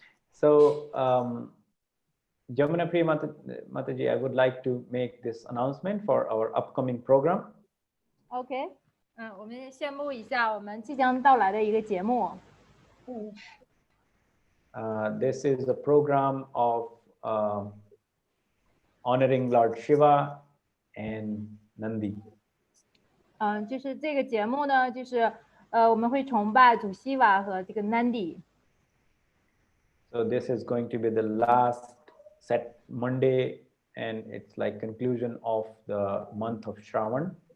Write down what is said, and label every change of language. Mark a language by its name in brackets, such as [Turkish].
[English] So Jamuna Priya Mataji, I would like to make this announcement for our upcoming program. [Chinese] OK，我们宣布一下我们即将到来的一个节目。 [English] This is a program of honoring Lord Shiva and Nandi. [Chinese] 就是这个节目呢，就是我们会崇拜主西瓦和这个 Nandi。 [English] So this is going to be the last set Monday, and it's like conclusion of the month of Shravan.